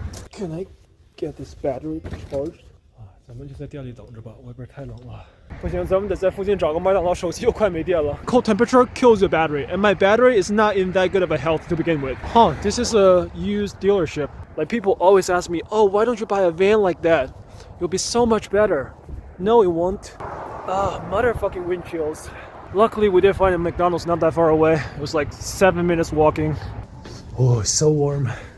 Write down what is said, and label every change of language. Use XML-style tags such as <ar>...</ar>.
<en>Can I get this battery charged?</en> <zh>咱们就在店里等着吧，外边太冷了。不行，咱们得在附近找个麦当劳，手机又快没电了。</zh> <en>Cold temperature kills your battery, and my battery is not in that good of a health to begin with. Huh, this is a used dealership. Like, people always ask me, oh, why don't you buy a van like that? It'll be so much better. No, it won't. Motherfucking wind chills. Luckily, we did find a McDonald's not that far away. It was like 7 minutes walking. Oh, it's so warm.</en>